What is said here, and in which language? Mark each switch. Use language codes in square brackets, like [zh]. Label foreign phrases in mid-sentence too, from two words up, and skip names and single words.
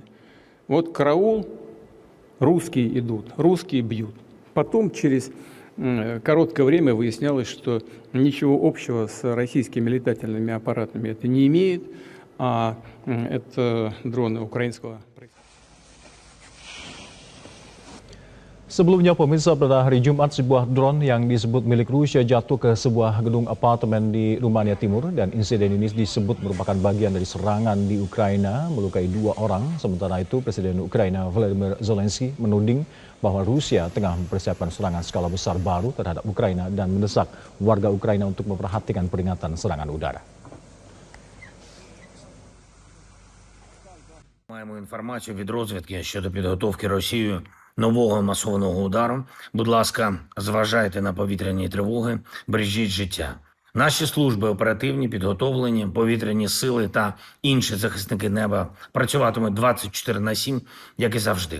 [ru] Вот караул, русские идут, русские бьют. Потом через короткое время выяснялось, что ничего общего с российскими летательными аппаратами это не имеет, а это дроны украинского производства. [id] Sebelumnya, pemirsa, pada hari Jumat sebuah drone yang disebut milik Rusia jatuh ke sebuah gedung apartemen di Rumania Timur dan insiden ini disebut merupakan bagian dari serangan di Ukraina melukai 2 orang. Sementara itu, Presiden Ukraina Volodymyr Zelensky menuding bahwa Rusia tengah mempersiapkan serangan skala besar baru terhadap Ukraina dan mendesak warga Ukraina untuk memperhatikan peringatan serangan udara. [uk] Маємо інформацію від розвідки щодо підготовки Росією нового масованого удару. Будь ласка, зважайте на повітряні тривоги, бережіть життя. Наші служби оперативні, підготовлені, повітряні сили та інші захисники неба працюватимуть 24/7, як і завжди.